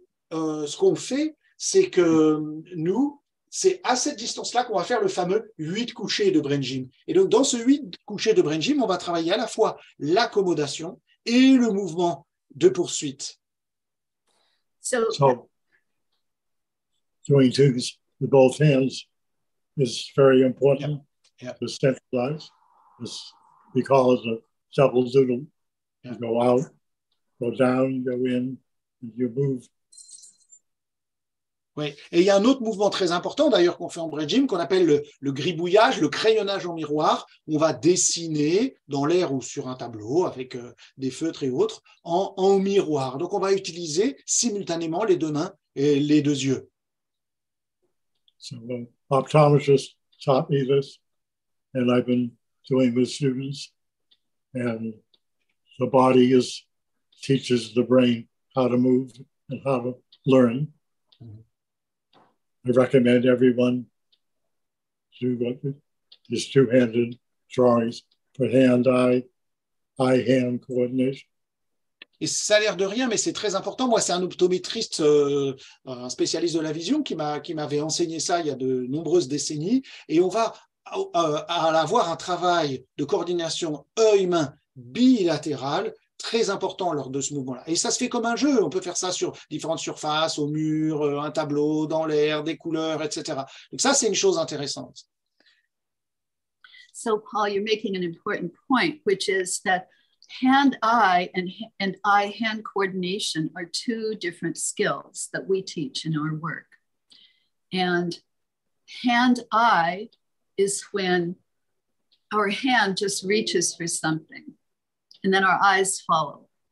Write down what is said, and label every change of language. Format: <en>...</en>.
<fr>Ce qu'on fait, c'est que nous, c'est à cette distance-là qu'on va faire le fameux 8 couchés de Brain Gym. Et donc, dans ce 8 couchés de Brain Gym, on va travailler à la fois l'accommodation et le mouvement de poursuite.</fr> <en>So doing twos with both hands is very important to centralize. We call it a double doodle. You go out, go down, go in, and you move.</en> <fr>Oui, et il y a un autre mouvement très important d'ailleurs qu'on fait en Brain Gym qu'on appelle le gribouillage, le crayonnage en miroir. On va dessiner dans l'air ou sur un tableau avec des feutres et autres en miroir. Donc on va utiliser simultanément les deux mains et les deux yeux.</fr> <en>So optometrist taught me this, and I've been doing with students. And the body teaches the brain how to move and how to learn. I recommend everyone do these two-handed drawings for hand-eye, eye-hand coordination.</en> <fr>Et ça a l'air de rien, mais c'est très important. Moi, c'est un optométriste, un spécialiste de la vision qui m'avait enseigné ça il y a de nombreuses décennies. Et on va avoir un travail de coordination œil-main bilatéral très important lors de ce mouvement-là. Et ça se fait comme un jeu. On peut faire ça sur différentes surfaces, au mur, un tableau, dans l'air, des couleurs, etc. Donc ça, c'est une chose intéressante.</fr> <en>So, Paul, you're making an important point, which is that hand-eye and eye-hand coordination are two different skills that we teach in our work. And hand-eye is when our hand just reaches for something, and then our eyes follow.</en>